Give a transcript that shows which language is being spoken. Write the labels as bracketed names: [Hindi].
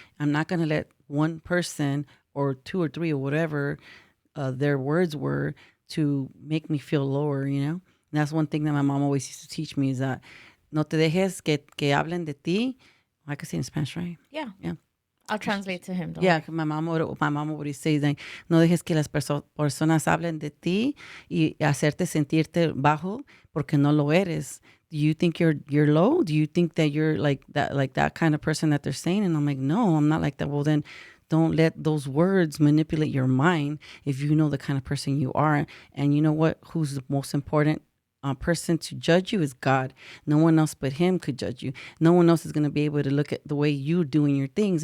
[English] I'm not going to let one person or two or three or whatever their words were to make me feel lower, And that's one thing that my mom always used to teach me is that [Spanish] no te dejes que hablen de ti. [English] I can say in Spanish, right? Yeah. I'll translate to him. Yeah, my mom would say like, [Spanish] no dejes que las personas hablen de ti y hacerte sentirte bajo porque no lo eres. [English] Do you think you're low? Do you think that you're like that kind of person that they're saying? And I'm like, no, I'm not like that. Well, then don't let those words manipulate your mind if you know the kind of person you are. And you know what? Who's the most important person to judge you is God. No one else but him could judge you. No one else is going to be able to look at the way you're doing your things.